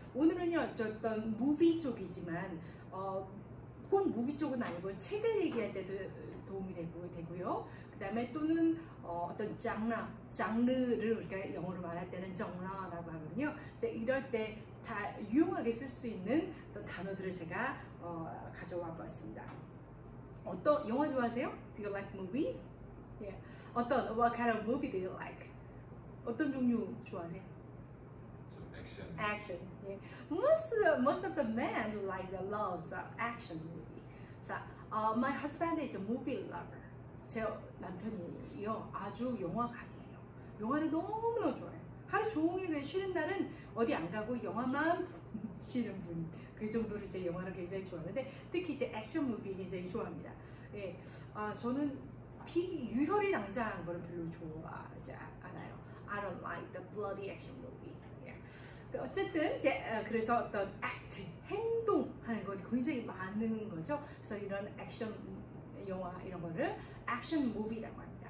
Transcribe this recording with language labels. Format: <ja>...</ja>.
<ko>오늘은요, 어떤 무비 쪽이지만 꼭 무비 쪽은 아니고 책을 얘기할 때도 도움이 되고요. 그 다음에 또는 어떤 장르를 우리가 영어로 말할 때는 장르라고 하거든요. 이럴 때 다 유용하게 쓸 수 있는 어떤 단어들을 제가 가져와 봤습니다. 어떤 영화 좋아하세요?</ko> <en>Do you like movies? Yeah. What kind of movie do you like?</en> <ko>어떤 종류 좋아하세요?</ko> <en>Action. Action. Yeah. Most of the men loves action movie. 자, my husband is a movie lover.</en> <ko>제 남편이요, 아주 영화관이에요. 영화를 너무너무 좋아해요. 하루 종일 쉬는 날은 어디 안 가고 영화만 보시는 분. 그 정도로 제 영화를 굉장히 좋아하는데 특히 이제 액션 무비 굉장히 좋아합니다. 예, 저는 유혈이 낭자한 거는 별로 좋아하지 않아요.</ko> <en>I don't like the bloody action movie.</en> <ko>예. 어쨌든 그래서 어떤 act, 행동하는 거 굉장히 많은 거죠. 그래서 이런 액션 영화 이런 거를 액션 무비라고 합니다.</ko>